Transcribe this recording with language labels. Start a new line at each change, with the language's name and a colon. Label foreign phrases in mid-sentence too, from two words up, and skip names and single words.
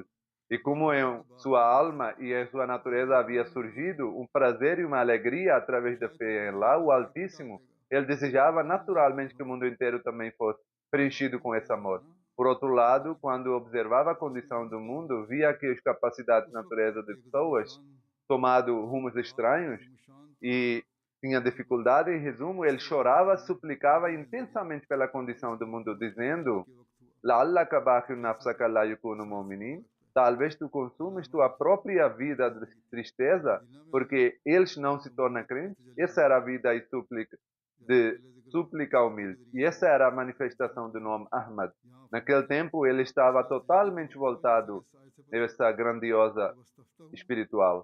Portuguese: E como em sua alma e em sua natureza havia surgido um prazer e uma alegria através da fé em Allah, o Altíssimo, ele desejava naturalmente que o mundo inteiro também fosse preenchido com esse amor. Por outro lado, quando observava a condição do mundo, via que as capacidades de natureza de pessoas tomado rumos estranhos e tinha dificuldade. Em resumo, ele chorava, suplicava intensamente pela condição do mundo, dizendo:
Arabic: "لعلك باخع نفسك ألا يكونوا مؤمنين",
Portuguese: talvez tu consumes tua própria vida de tristeza porque eles não se tornam crentes. Essa era a vida e súplica humilde. E essa era a manifestação do nome Ahmad. Naquele tempo ele estava totalmente voltado a essa grandiosa espiritual.